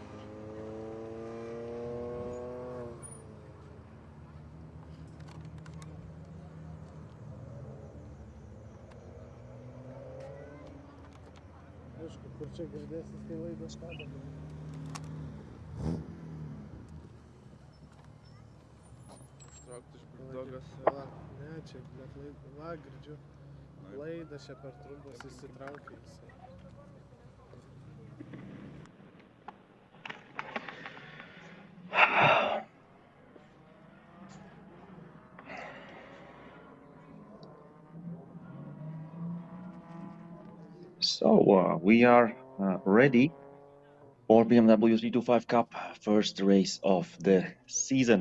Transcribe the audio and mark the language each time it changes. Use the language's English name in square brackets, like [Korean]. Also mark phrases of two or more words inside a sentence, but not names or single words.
[Lithuanian] Aišku, kur čia girdėsis, kai laidas kada. Ištraukti iš buldogas. Va, ne, čia, bet laidas, va, girdžiu. Laidas čia per trumpas įsitraukia jisai. [English] So we are ready for BMW 325 Cup, first race of the season.